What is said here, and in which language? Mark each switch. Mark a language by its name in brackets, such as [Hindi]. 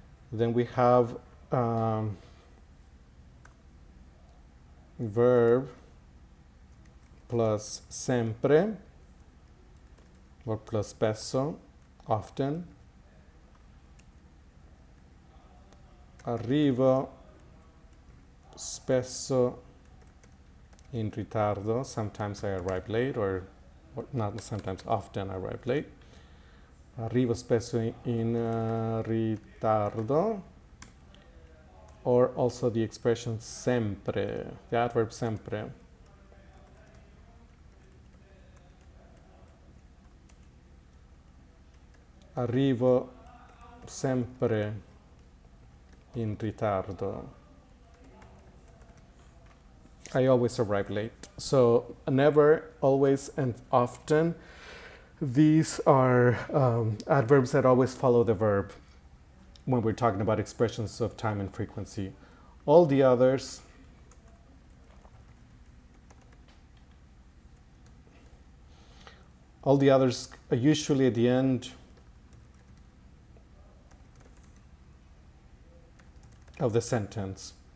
[English] Then we have verb plus sempre or plus spesso, often. [Italian] Arrivo spesso in ritardo. [English] Sometimes I arrive late, or not sometimes, often I arrive late. [Italian] Arrivo spesso in ritardo. [English] Or also the expression sempre, the adverb sempre. [Italian] Arrivo sempre in ritardo. [English] I always arrive late. So never, always, and often. These are adverbs that always follow the verb when we're talking about expressions of time and frequency. All the others are usually at the end of the sentence.